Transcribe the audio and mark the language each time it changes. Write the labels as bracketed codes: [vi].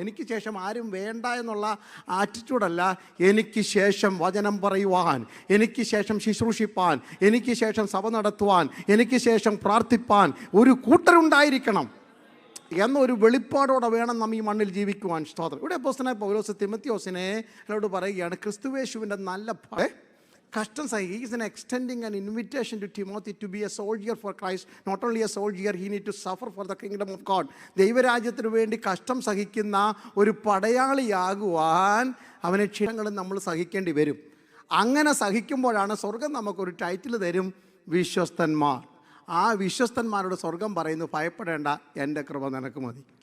[ml] എനിക്ക് ശേഷം ആരും വേണ്ട എന്നുള്ള ആറ്റിറ്റ്യൂഡല്ല, എനിക്ക് ശേഷം വചനം പറയുവാൻ, എനിക്ക് ശേഷം ശുശ്രൂഷിപ്പാൻ, എനിക്ക് ശേഷം സഭ നടത്തുവാൻ, എനിക്ക് ശേഷം പ്രാർത്ഥിപ്പാൻ ഒരു കൂട്ടരുണ്ടായിരിക്കണം എന്നൊരു വെളിപ്പാടോടെ വേണം നാം ഈ മണ്ണിൽ ജീവിക്കുവാൻ. സ്തോത്രം. ഇവിടെ അപ്പോസ്തലനായ പൗലോസ് തിമോത്തിയോസിനെ എന്നോട് പറയുകയാണ്, ക്രിസ്തുയേശുവിൻ്റെ നല്ല കഷ്ടം സഹിക്കുക. [en] He is extending an invitation to Timothy to be a soldier for Christ. Not only a soldier, he need to suffer for the kingdom of God. [ml] ദൈവരാജ്യത്തിന് വേണ്ടി കഷ്ടം സഹിക്കുന്ന ഒരു പടയാളിയാകുവാൻ അവനെ ക്ഷീണങ്ങളും നമ്മൾ സഹിക്കേണ്ടി വരും. അങ്ങനെ സഹിക്കുമ്പോഴാണ് സ്വർഗം നമുക്കൊരു ടൈറ്റിൽ തരും, വിശ്വസ്തന്മാർ. ആ വിശ്വസ്തന്മാരോട് സ്വർഗം പറയുന്നു, ഭയപ്പെടേണ്ട, എൻ്റെ കൃപ നിനക്ക് മതി.